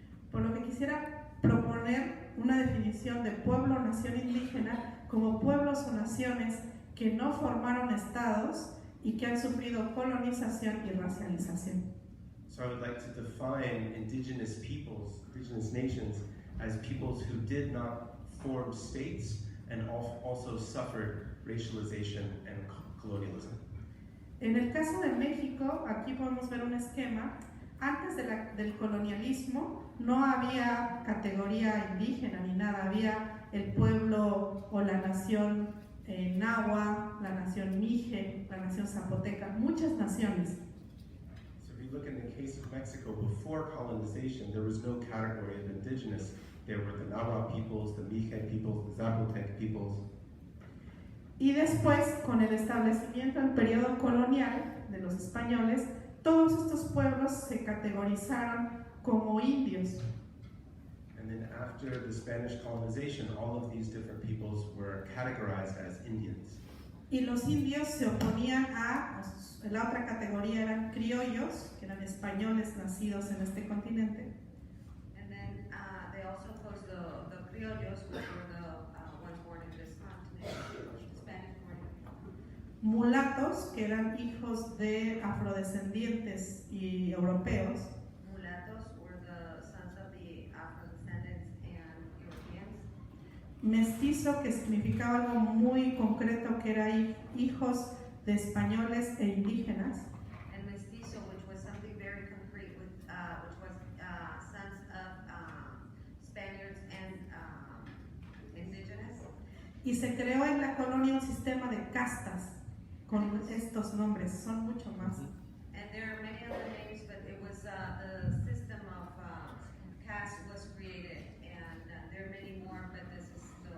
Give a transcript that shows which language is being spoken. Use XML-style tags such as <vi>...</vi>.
<es>Por lo que quisiera proponer una definición de pueblo o nación indígena como pueblos o naciones que no formaron estados y que han sufrido colonización y racialización.</es> <en>So I would like to define indigenous peoples, indigenous nations, as peoples who did not form states and also suffered racialization and colonialism.</en> <es>En el caso de México, aquí podemos ver un esquema. Antes del colonialismo no había categoría indígena ni nada, había el pueblo o la nación náhuatl, la nación mije, la nación zapoteca, muchas naciones.</es> <en>So if you look in the case of Mexico, before colonization, there was no category of indigenous. There were the Nahuatl peoples, the Mije peoples, the Zapotec peoples.</en> <es>Y después, con el establecimiento del periodo colonial de los españoles, todos estos pueblos se categorizaron como indios.</es> <en>And then after the Spanish colonization, all of these different peoples were categorized as Indians.</en> <es>Y los indios se oponían la otra categoría eran criollos, que eran españoles nacidos en este continente.</es> <en>And then they also opposed the criollos, which were the ones born in this continent, Spanish born.</en> <es>Mulatos, que eran hijos de afrodescendientes y europeos.</es> <en>Mulattos were the sons of the Afro-descendants and Europeans.</en> <es>Mestizo, que significaba algo muy concreto, que era hijos de españoles e indígenas.</es> <en>And mestizo, which was something very concrete, which was sons of Spaniards and indigenous.</en> <es>Y se creó en la colonia un sistema de castas con estos nombres, son mucho más.</es> <en>And there are many other names, but it was the system of caste was created, and there are many more, but this is</en>